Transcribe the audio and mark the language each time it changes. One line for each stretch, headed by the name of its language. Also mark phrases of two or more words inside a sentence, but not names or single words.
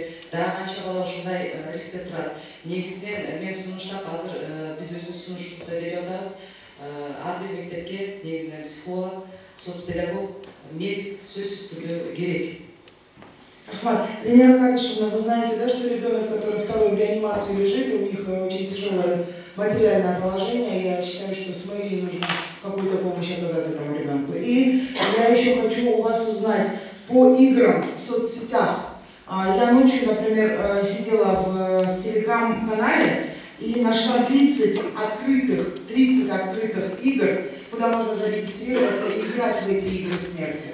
Kyrgyz: Дагы канча бала ушундай рискте турат. Негизинен мен сунуштап азыр биз өзүбүз сунушубузду берип атабыз. Ар бир мектепке негизинен психолог, соцпедагог, медик сөзсүз түрдө керек.
Russian: Ахмат, Венера Камишевна, вы знаете, да, что ребенок, который второй в реанимации лежит, у них очень тяжелое материальное положение. Я считаю, что с мэрией нужно какую-то помощь оказать этому ребенку. И я еще хочу у вас узнать по играм в соцсетях. Я ночью, например, сидела в телеграм-канале и нашла 30 открытых игр, куда можно зарегистрироваться и играть в эти игры смерти.